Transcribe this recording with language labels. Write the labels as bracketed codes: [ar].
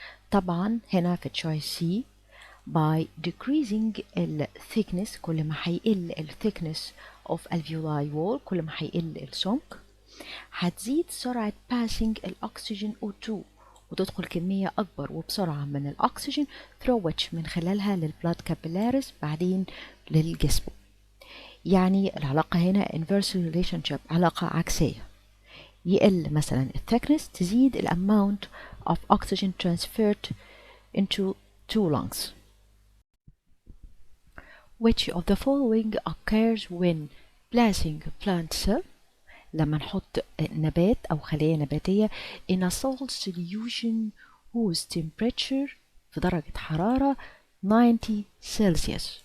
[ar] طبعا هنا في choice C by decreasing ال thickness كل ما هيقل ال thickness of alveoli wall كل ما هيقل السمك هتزيد سرعة passing الأكسجين O2 وتدخل كمية أكبر وبسرعة من الأكسجين through which من خلالها للبلاد capillaries بعدين للجسم. يعني العلاقة هنا inverse relationship علاقة عكسية يقل مثلا thickness تزيد amount of oxygen transferred into two lungs. [en] Which of the following occurs when placing plant cell لما نحط نبات أو خلية نباتية in a salt solution whose temperature في درجة حرارة 90 Celsius